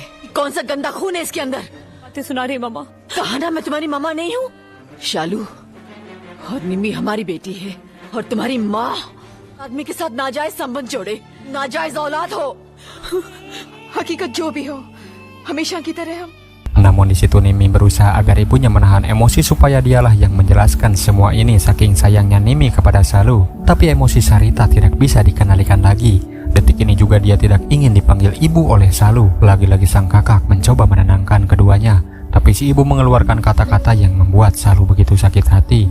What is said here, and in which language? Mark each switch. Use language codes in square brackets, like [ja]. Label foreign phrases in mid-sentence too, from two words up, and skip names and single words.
[hi] कौन सा गंदा खून है इसके अंदर? बातें सुना रही मामा। कहा ना मैं तुम्हारी मामा नहीं हूँ। शालू और निमी हमारी बेटी है और तुम्हारी माँ आदमी के साथ नाजायज संबंध जोड़े, नाजायज औलाद हो। हकीकत जो भी हो, हमेशा की तरह हम। [id] Namun di situ Nimi berusaha agar ibunya menahan emosi supaya dialah yang menjelaskan semua ini saking sayangnya Nimi kepada Salu. Tapi emosi Sarita tidak bisa dikendalikan lagi. Detik ini juga dia tidak ingin dipanggil ibu oleh Salu. Lagi-lagi sang kakak mencoba menenangkan keduanya. Tapi si ibu mengeluarkan kata-kata yang membuat Salu begitu sakit hati.